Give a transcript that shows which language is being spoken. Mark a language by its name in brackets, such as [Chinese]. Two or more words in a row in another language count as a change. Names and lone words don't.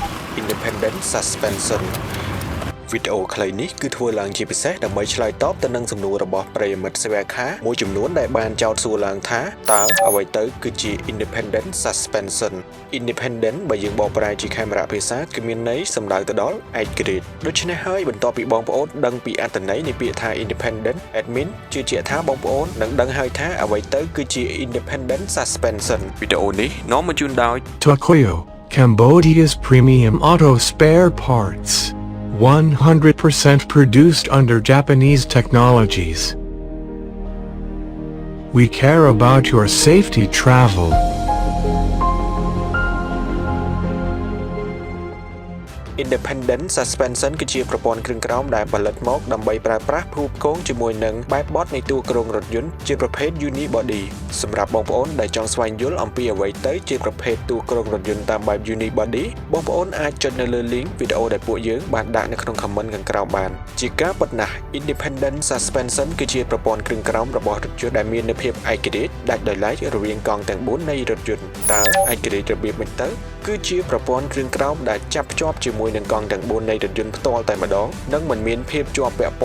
[English] independent suspension [Khmer] វីដេអូខ្លីនេះគឺធ្វើឡើងជាពិសេសដើម្បីឆ្លើយតបទៅនឹងសំណួររបស់ប្រិយមិត្តសេវាខាមួយចំនួនដែលបានចោទសួរឡើងថាតើអ្វីទៅគឺជា [English] independent suspension independent [Khmer] បើយើងបកប្រែជាខេមរៈភាសាគឺមានន័យសំដៅទៅដល់ឯករាជ្យដូច្នេះហើយបន្ទាប់ពីបងប្អូនដឹងពីអត្ថន័យនៃពាក្យថា [English] independent admin [Khmer] ជឿជាក់ថាបងប្អូននឹងដឹងហើយថាអ្វីទៅគឺជា [English] independent suspension [Khmer] វីដេអូនេះនាំមកជូនដោយ [English] Tokoyo, Cambodia's premium auto spare parts. 100% produced under Japanese technologies. We care about your safety travel. Independent suspension [Khmer] គឺជាប្រព័ន្ធគ្រឿងក្រោមដែលផលិតមកដើម្បីប្រើប្រាស់ផ្គូផ្គងជាមួយនឹងបែបបត់នៃតួគ្រោងរថយន្តជាប្រភេទ unibody សម្រាប់បងប្អូនដែលចង់ស្វែងយល់ អំពីអ្វីទៅជាប្រភេទតួគ្រោងរថយន្តតាមបែប unibody បងប្អូនអាចចុចនៅលើ link វីដេអូដែលពួកយើងបានដាក់នៅក្នុង comment ខាងក្រោមបានជាការពិតណាស់ [English] Independent suspension [Khmer] គឺជាប្រព័ន្ធគ្រឿងក្រោមរបស់រថយន្តដែលមាននូវភាពឯករាជ្យដាច់ដោយឡែករវាងកង់ទាំង4នៃរថយន្តតើឯករាជ្យរបៀបម៉េចទៅគឺជាប្រព័ន្ធគ្រឿងក្រោមដែលចាប់ភ្ជាប់ជាមួយនឹងកង់ទាំង4នៃរថយន្តផ្ទាល់តែម្ដងនិងមិនមានភាពជាប់ពាក់ព័